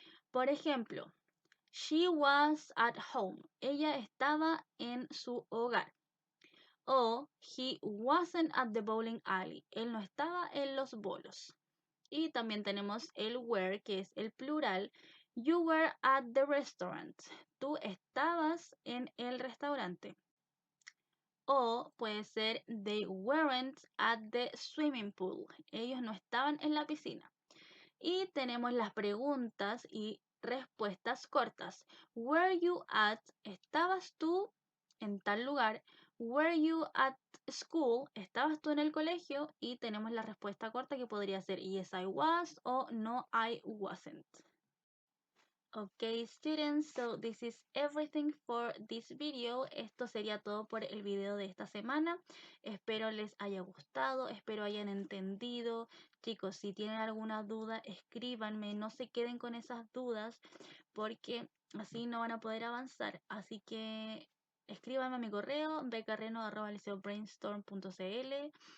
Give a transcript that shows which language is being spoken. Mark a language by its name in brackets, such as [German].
[Spanish] Por ejemplo, [English] she was at home. [Spanish] Ella estaba en su hogar. [English] O he wasn't at the bowling alley. [Spanish] Él no estaba en los bolos. Y también tenemos el were, que es el plural. [English] You were at the restaurant. [Spanish] Tú estabas en el restaurante. O puede ser [English] they weren't at the swimming pool. [Spanish] Ellos no estaban en la piscina. Y tenemos las preguntas y respuestas cortas. [English] Were you at? [Spanish] ¿Estabas tú en tal lugar? [English] Were you at school? [Spanish] ¿Estabas tú en el colegio? Y tenemos la respuesta corta, que podría ser [English] yes I was [Spanish] o [English] no I wasn't. Ok, students, so this is everything for this video. [Spanish] Esto sería todo por el video de esta semana. Espero les haya gustado, espero hayan entendido. Chicos, si tienen alguna duda, escríbanme, no se queden con esas dudas, porque así no van a poder avanzar. Así que escríbanme a mi correo, becarreno@liceobrainstorm.cl.